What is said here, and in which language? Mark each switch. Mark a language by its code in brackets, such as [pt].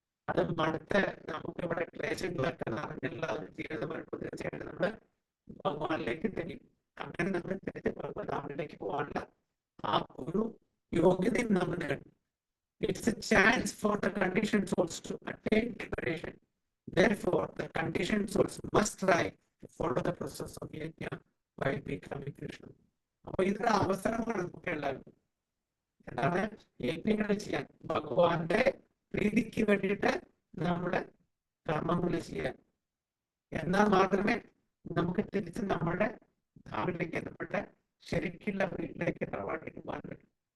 [ml] അത് മടുത്ത് നമുക്ക് ഇവിടെ ക്ലേശങ്ങളൊക്കെ നടന്നില്ല ജീവിതമായിട്ട് തീർച്ചയായിട്ടും നമ്മള് ഭഗവാനിലേക്ക് തിരിയും. അങ്ങനെ നമ്മൾ തിരിച്ച് ഭഗവതാമിലേക്ക് പോകാനുള്ള ആ ഒരു യോഗ്യതയും നമ്മൾ നേടും. [en] It's a chance for the conditioned souls to attain liberation. Therefore, the conditioned souls must try to follow the process of yajna by becoming Krishna. [ml] അപ്പോൾ ഇതൊരു അവസരമാണ് നമുക്ക് എല്ലാവർക്കും. എന്താണ്? യജ്ഞങ്ങൾ ചെയ്യാൻ, ഭഗവാന്റെ പ്രീതിക്ക് വേണ്ടിയിട്ട് നമ്മുടെ കർമ്മങ്ങൾ ചെയ്യാൻ. എന്നാൽ മാത്രമേ നമുക്ക് തിരിച്ച് നമ്മുടെ ധാമിലേക്ക്, നമ്മുടെ ശരിക്കുള്ള വീട്ടിലേക്ക് തറവാട്ടിലേക്ക് പോകാൻ പറ്റും.